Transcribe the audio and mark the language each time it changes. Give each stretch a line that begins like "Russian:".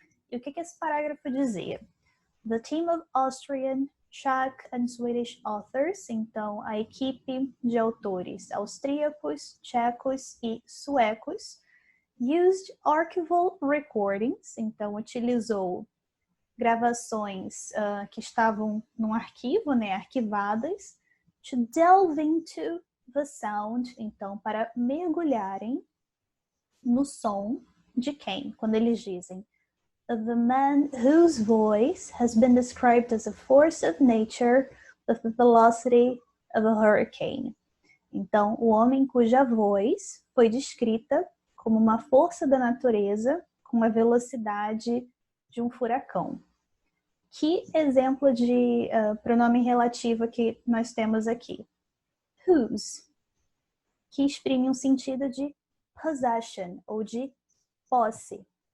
Portuguese: E o que esse parágrafo dizia?
English: The team of Austrian, Czech and Swedish authors,
Portuguese: então a equipe de autores austríacos, tchecos e suecos,
English: used archival recordings,
Portuguese: então utilizou gravações que estavam num arquivo, arquivadas,
English: to delve into the sound,
Portuguese: então para mergulharem no som de quem? Quando eles dizem
English: the man whose voice has been described as a force of nature with the velocity of a hurricane.
Portuguese: Então, o homem cuja voz foi descrita como uma força da natureza com a velocidade de um furacão. Que exemplo de pronome relativo que nós temos aqui? Whose, que exprime um sentido de possession, ou de posse.